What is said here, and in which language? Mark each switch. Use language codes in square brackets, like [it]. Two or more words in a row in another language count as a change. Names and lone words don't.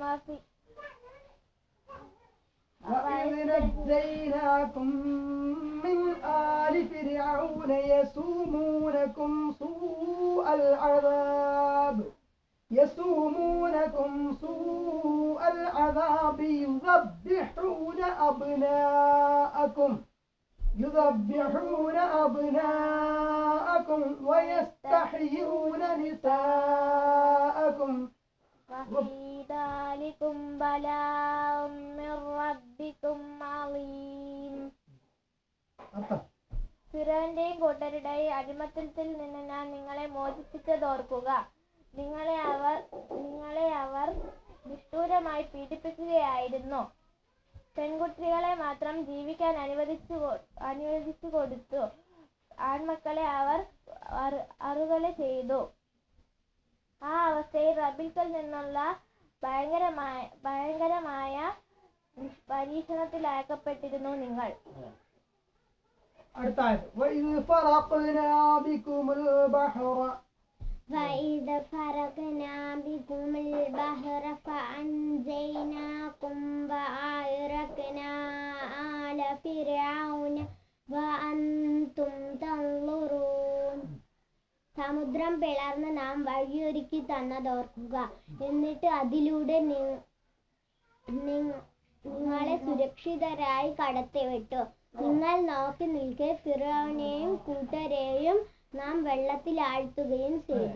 [ar] وإذ نجيناكم من آل فرعون يسومونكم سوء العذاب يذبحون أبناءكم ويستحيون نساءكم وفي ذلكم بلاء من ربكم عظيم. [ml] ഫിറഔന്റെയും കൂട്ടരുടെയും അടിമത്തത്തിൽ നിന്ന് ഞാൻ നിങ്ങളെ മോചിപ്പിച്ചതോർക്കുക. നിങ്ങളെ അവർ നിഷ്ഠൂരമായി പീഡിപ്പിക്കുകയായിരുന്നു. പെൺകുട്ടികളെ മാത്രം ജീവിക്കാൻ അനുവദിച്ചു കൊടുത്തു. ആൺമക്കളെ അവർ അറുകൊല ചെയ്തു. ആ അവസ്ഥയിൽ റബ്ബിൽ നിന്നുള്ള ഭയങ്കരമായ പരീക്ഷണത്തിലാക്കപ്പെട്ടിരുന്നു നിങ്ങൾ. [ar] وإذ فرقنا بكم البحر فأنجيناكم وأغرقنا آل فرعون وأنتم تنظرون. [ml] സമുദ്രം പിളർന്ന് നാം വഴിയൊരുക്കി തന്നതോർക്കുക. എന്നിട്ട് അതിലൂടെ നിങ്ങളെ സുരക്ഷിതരായി കടത്തിവിട്ടു. നിങ്ങൾ നോക്കി നിൽക്കെ ഫിറഔനെയും കൂട്ടരെയും നാം വെള്ളത്തിൽ ആഴ്ത്തുകയും ചെയ്തു.